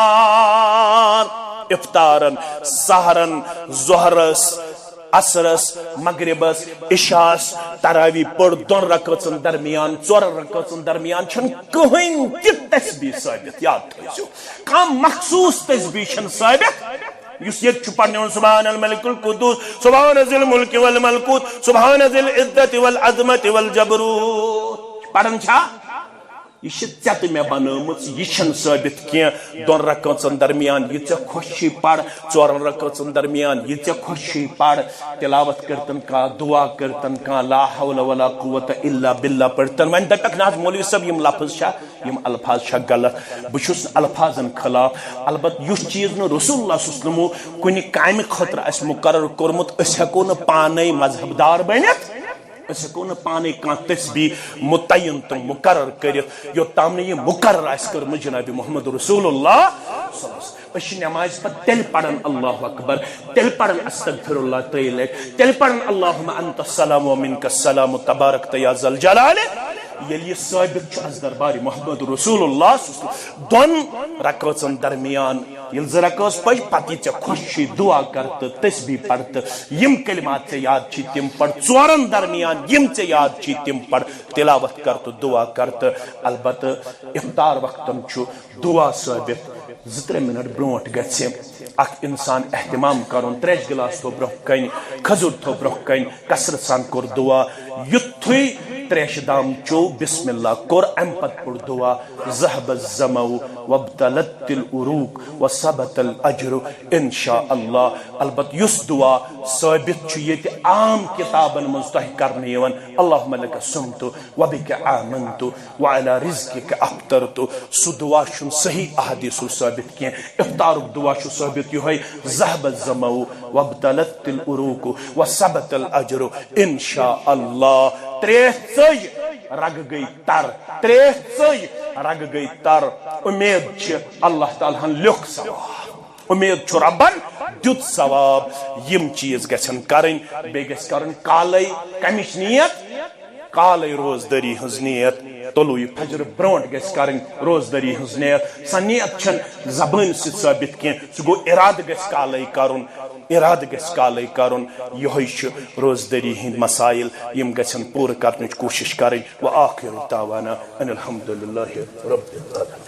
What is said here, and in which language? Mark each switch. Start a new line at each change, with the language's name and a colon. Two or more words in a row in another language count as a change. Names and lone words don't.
Kashmiri: افطارن سحرن ظہرس عصرس مغربس عشاس تراوی پڑ دون رکعتن درمیان ژور رکعتن درمیان چھن کہین تہ تسبیح ثابت یاد تھٲیزیو کانٛہہ مخصوص تسبیح چھن ثابت یُس ییٚتہِ چھُ پرناوُن
Arabic: سبحان الملک القدوس سبحان ذی الملک والملکوت سبحان ذی العزت والعظمت
Kashmiri: والجبروت پرن چھا یہ ژےٚ تہٕ مےٚ بنٲومٕژ یہِ چھنہٕ ثٲبت کینٛہہ دۄن رکعژن درمیان یہِ ژےٚ خۄش چھُے پر ژورن رکعژن درمیان یہِ ژےٚ خۄش چھُے پر تلاوت کٔرتن کانٛہہ دعا کٔرتن کانٛہہ
Arabic: لا حول ولا قوة الا باللہ
Kashmiri: پٔرتن وۄنۍ دپکھ نہ حظ مولوی صٲب یِم لفظ چھا یِم الفاظ چھا غلط بہٕ چھُس نہٕ الفاظن خلاف البتہ یُس چیٖز نہٕ
Arabic: رسول اللہ صلی اللہ علیہ وسلمو
Kashmiri: کُنہِ کامہِ خٲطرٕ آسہِ مُقرر کوٚرمُت أسۍ ہٮ۪کو نہٕ پانے مذہب دار بٔنِتھ أسۍ ہٮ۪کو نہٕ پانے کانٛہہ تسبیح متعین تہٕ مقرر کٔرِتھ یوٚتام نہٕ یہِ مقرر آسہِ کٔرمٕژ جناب
Arabic: محمد رسول اللہ صلی اللہ علیہ وسلم
Kashmiri: أسۍ چھِ نمازِ پتہٕ تیٚلہِ پران
Arabic: اللہ اکبر
Kashmiri: تیٚلہِ پران
Arabic: استغفر اللہ
Kashmiri: 3 لٹہِ تیٚلہِ پران
Arabic: اللہم انت السلام ومنک السلام تبارکت یا ذا الجلال
Kashmiri: ییٚلہِ یہِ ثٲبت چھُ از دربارِ
Arabic: محمد رسول اللہ صلی اللہ علیہ وسلم
Kashmiri: دۄن رکعژن درمیان ییٚلہِ 2 رکعژ پٔچ پتہٕ یہِ ژےٚ خۄش چھُے دعا کر تہٕ تسبیح پر تہٕ یِم کلمات ژےٚ یاد چھِ تِم پر ژورن درمیان یِم ژےٚ یاد چھِ تِم پر تلاوت کر تہٕ دعا کر تہٕ البتہ افطار وقتن چھُ دعا ثٲبت 2-3 منٹ برونٹھ گژھِ اکھ انسان اہتمام کرُن 3 گلاس تھو برونٛہہ کنہِ کھجُر تھو برونٛہہ کنہِ کثرت سان کوٚر دعا یُتھُے 3 دام چو بسم اللہ کوٚر امہِ پتہٕ پوٚر دعا
Arabic: ذهب الظمأ وابتلت العروق وثبت الاجر انشاء اللہ
Kashmiri: البتہ یُس دعا ثٲبت چھُ ییٚتہِ عام کتابن منٛز تۄہہِ کرنہٕ یِوان
Arabic: اللہم لک صمت وبک آمنت وعلى رزقک افطرت
Kashmiri: سُہ دعا چھُنہٕ صحیح احادیثو ثٲبت کینٛہہ افطارُک دعا چھُ ثٲبت یِہوٚے
Arabic: ذهب الظمأ وابتلت العروق وثبت الاجر انشاء اللہ
Kashmiri: 3 ژٔج رگ گئی تر 3 ژٔج رگ گئی تر امید چھ اللہ تعالیٰ ہن لیوٚکھ ثواب امید چھُ ربن دیُت ثواب یم چیز گژھن کرٕنۍ بیٚیہِ گژھِ کرُن کالے کمِچ نیت کالے روزدٲری ہٕنٛز نیت طلوع فجر برونٹ گژھِ کرٕنۍ روزدٲری ہٕنٛز نیت سۄ نیت چھنہٕ زبٲنۍ سۭتۍ ثٲبت کینٛہہ سُہ گوٚو ارادٕ گژھِ کالے کرُن ارادٕ گژھِ کالے کرُن یِہوٚے چھُ روزدٲری ہٕنٛدۍ مسائل یم گژھن پوٗرٕ کرنٕچ کوٗشش کرٕنۍ
Arabic: وآخر دعوانا ان الحمد للہ رب العالمین.